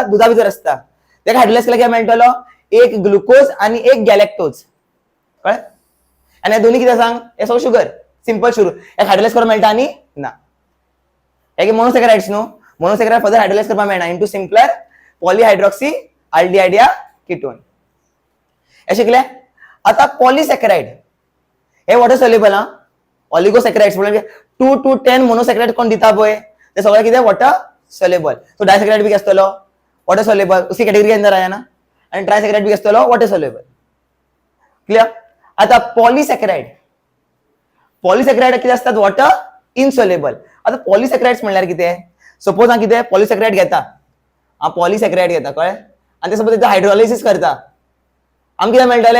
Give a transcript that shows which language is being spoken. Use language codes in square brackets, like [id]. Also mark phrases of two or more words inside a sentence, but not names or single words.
[kok] दुधा भितर आसता. तेका हायड्रोलाइज केला कितें मेळटलो? एक ग्लुकोज आणि एक गॅलॅक्टोज. कळ्ळें? आणि हे दोन्ही कितें सांग? हे सगळं शुगर. [en] simple sugar. [kok] एक हायड्रोलाइज करपाक मेळटा आणि ना. हे मोनोसॅकराइड्स न्हू. मोनोसॅकराइड फर्दर हायड्रोलाइज करपाक मेळना [en] into simpler polyhydroxy aldehydia ketone. [kok] हे शिकले. आता पॉलीसॅकराइड हे [en] water soluble [kok] हा. ऑलिगोसॅकराइड्स म्हणजे 2 to 10 मोनोसॅकराइड कोण दिता पळय ते सगळे कितें [en] water soluble. [kok] सो डायसॅकराइड बी आसतलो [en] water soluble, [hi] उसी कॅटेगरी अंदर आया ना. [kok] आणि ट्रायसॅकराइड बी आसतलो [en] water soluble. [kok] क्लियर. आता पॉलीसॅकराइड कितें आसतात? [en] water insoluble. [kok] आता पॉलीसॅकराइड्स म्हणल्यार कितें? सपोज हांव कितें पॉलीसॅकराइड घेता, हांव पॉलीसॅकराइड घेता कळ्ळें, आनी ते सपोज तेचं हायड्रोलायसिस करता, आमकां कितें मेळटले?